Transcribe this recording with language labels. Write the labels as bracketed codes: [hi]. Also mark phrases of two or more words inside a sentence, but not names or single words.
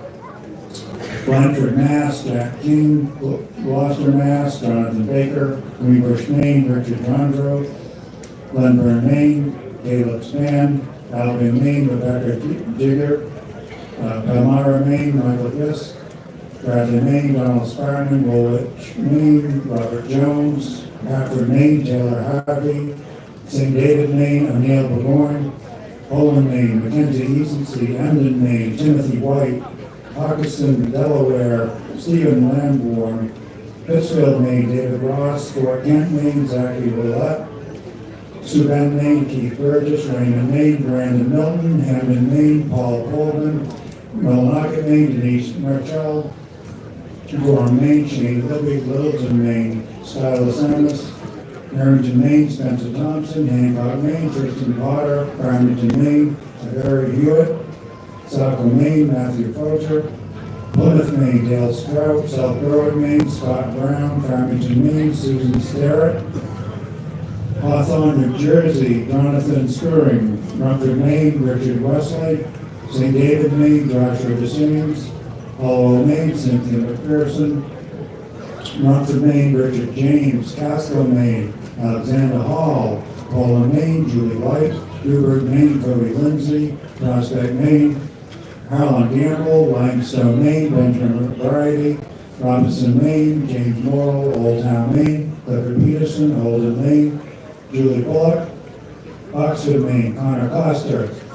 [en] Blandford, Mass, Jack King, Gloucester, Mass, Jonathan Baker, Greenbush, Maine, Richard Jondro, Glenburn, Maine, Caleb Spann, Albion, Maine, Rebecca Jigger, Palmyra, Maine, Michael Fisk, Bradley, Maine, Donald Spartan, Woolwich, Maine, Robert Jones, Hartford, Maine, Taylor Harvey, St. David, Maine, O'Neill Burgoyne, Poland, Maine, Mackenzie Easy, Emden, Maine, Timothy White, Hawkinson, Delaware, Stephen Lamborn, Pittsfield, Maine, David Ross, Fort Kent, Maine, Zachary Willett, Suban, Maine, Keith Burgess, Raymond, Maine, Brandon Milton, Hamden, Maine, Paul Colvin, Millinocket, Maine, Denise Marchell, Gorham, Maine, Shane Libby, Littleton, Maine, Skylar Samus, Harrington, Maine, Spencer Thompson, Hancock, Maine, Tristan Potter, Farmington, Maine, Barry Hewitt, Saco, Maine, Matthew Focher, Plymouth, Maine, Dale Strout, South Berwick, Maine, Scott Brown, Farmington, Maine, Susan Sterrett, Hawthorne, New Jersey, Jonathan Scuring, Rumford, Maine, Richard Wesley, St. David, Maine, Joshua DeSames, Hollow, Maine, Cynthia McPherson, Rumford, Maine, Richard James, Casco, Maine, Alexander Hall, Paula, Maine, Julie White, Newburgh, Maine, Cody Lindsay, Prospect, Maine, Harlan Gamble, Limestone, Maine, Benjamin McBride, Robinson, Maine, James Morrow, Old Town, Maine, Clifford Peterson, Holden, Maine, Julie Bullock, Oxford, Maine, Connor Coster,